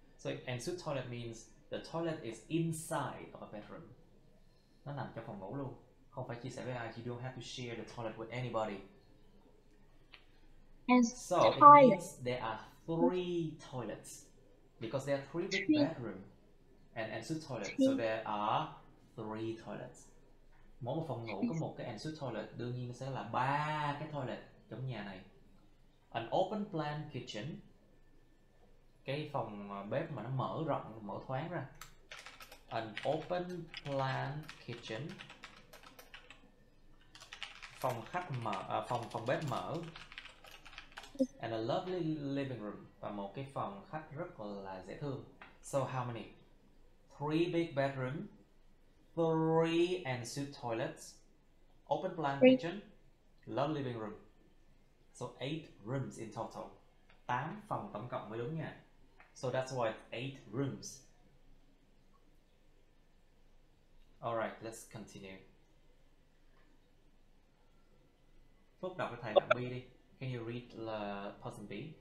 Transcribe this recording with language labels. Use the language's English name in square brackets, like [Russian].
[English] So ensuite toilet means the toilet is inside of a bedroom. [Vietnamese] Nó nằm trong phòng ngủ luôn, không phải chia sẻ với ai. [English] You don't have to share the toilet with anybody. So it means there are 3 toilets, because there are 3 big bedrooms and ensuite toilet. So there are 3 toilets. [Vietnamese] Mỗi một phòng ngủ có một cái ensuite toilet, đương nhiên sẽ là 3 cái toilet trong nhà này. [English] An open plan kitchen, [Vietnamese] cái phòng bếp mà nó mở rộng, mở thoáng ra. [English] An open plan kitchen, [Vietnamese] phòng bếp mở. [English] And a lovely living room, [Vietnamese] và một cái phòng khách rất là dễ thương. [English] So how many? 3 big bedroom, 3 ensuite toilets, open plan kitchen, lovely living room. So 8 rooms in total. [Vietnamese] 8 phòng tổng cộng mới đúng nha. [English] So that's why it's 8 rooms. Alright, let's continue. [Vietnamese] Phúc đọc với thầy đoạn B đi. [English] Can you read the person B?